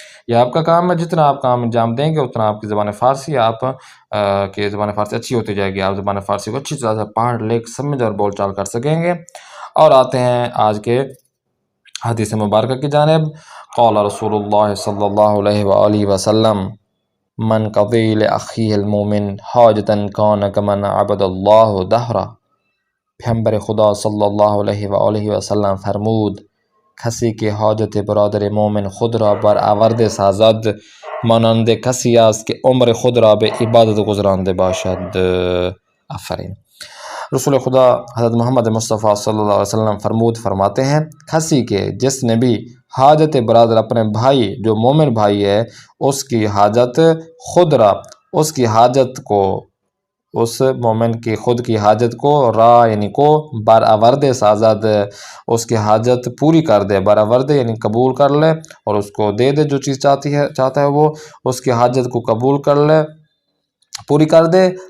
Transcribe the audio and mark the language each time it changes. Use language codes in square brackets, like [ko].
[ur] یہ آپ کا کام ہے، جتنا آپ کام انجام دیں گے اتنا آپ کی زبان فارسی کی زبان فارسی اچھی ہوتی جائے گی، آپ زبان فارسی کو اچھی طرح سے پڑھ لکھ سمجھ اور بول چال کر سکیں گے. اور آتے ہیں آج کے حدیث مبارکہ کی جانب. [ar] قال رسول اللہ صلی اللہ علیہ وآلہ وسلم من قضی لأخیہ المومن حاجتا کان کمن عبد اللہ دہرہ. [fa] پیغمبر خدا صلی اللہ علیہ وآلہ وسلم فرمود کسی که حاجت برادر مومن خود را بر آورده سازد مانند کسی است که عمر خود را به عبادت گذرانده باشد. [ur] آفرین. رسول خدا حضرت محمد مصطفیٰ صلی اللہ علیہ وسلم فرماتے ہیں کسی کے جس نے بھی حاجت برادر اپنے بھائی جو مومن بھائی ہے اس کی حاجت [fa] خود را، [ur] اس کی حاجت کو، اس مومن کی خود کی حاجت کو، را یعنی کو، [fa] برآورد سازد [ur] اس کی حاجت پوری کر دے، برآورد یعنی قبول کر لے اور اس کو دے دے جو چیز چاہتا ہے وہ اس کی حاجت کو قبول کر لے، پوری کر دے.